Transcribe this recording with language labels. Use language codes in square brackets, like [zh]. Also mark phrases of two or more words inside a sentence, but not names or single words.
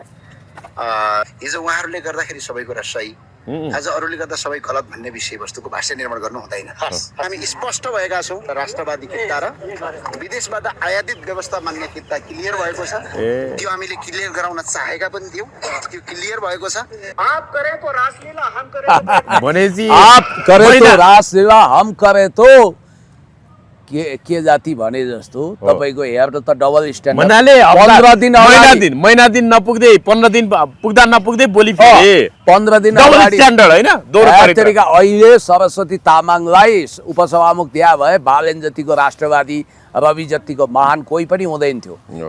[ne] हिजो उहाँहरूले गर्दाखेरि सबै कुरा सही, आज अरूले गर्दा सबै गलत भन्ने विषयवस्तुको भाष्य निर्माण गर्नु हुँदैन। हामी स्पष्ट भएका छौँ, राष्ट्रवादी किता र विदेशबाट आयातित व्यवस्था मान्ने किता क्लियर भएको छ। त्यो हामीले क्लियर गराउन चाहेका पनि थियौँ, त्यो क्लियर भएको छ। [hi] आप करे तो रासलीला, हम करे [ne] भनेपछि [hi] आप करे तो रासलीला, हम करे तो [ne] के जाति भने जस्तो तपाईको हेर्नु त [en] double standard. [ne] मनाले 15 दिन नपुग्दै 15 दिन पुग्दा नपुग्दै बोली फेरि 15 दिन डबल अगाडि स्ट्यान्डर्ड हैन दोहोरो तरिका। अहिले सरस्वती तामाङलाई उपसभामुख दिया भए बालेन जतिको राष्ट्रवादी, रवि जतिको महान कोही पनि हुँदैन थियो।